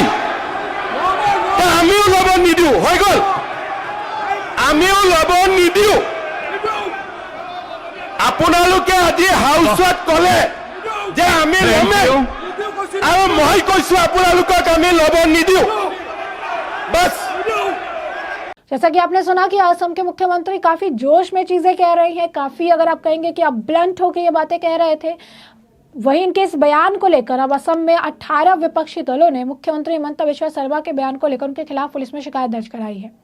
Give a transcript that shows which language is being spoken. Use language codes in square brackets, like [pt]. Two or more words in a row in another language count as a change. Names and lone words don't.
[as] আমিও ল'ব নিদিও, হৈ গ'ল। আমিও ল'ব নিদিও। আপোনালোকে আজি হাউচত ক'লে যে আমি ল'মেই, আৰু মই কৈছো আপোনালোকক আমি ল'ব নিদিও। [hi] बस। जैसा कि आपने सुना कि असम के मुख्यमंत्री काफी जोश में चीजें कह रहे हैं, काफी अगर आप कहेंगे कि अब ब्लंट होकर ये बातें कह रहे थे। वहीं इनके इस बयान को लेकर अब असम में 18 विपक्षी दलों ने मुख्यमंत्री हिमंता बिश्वा शर्मा के बयान को लेकर उनके खिलाफ पुलिस में शिकायत दर्ज कराई है।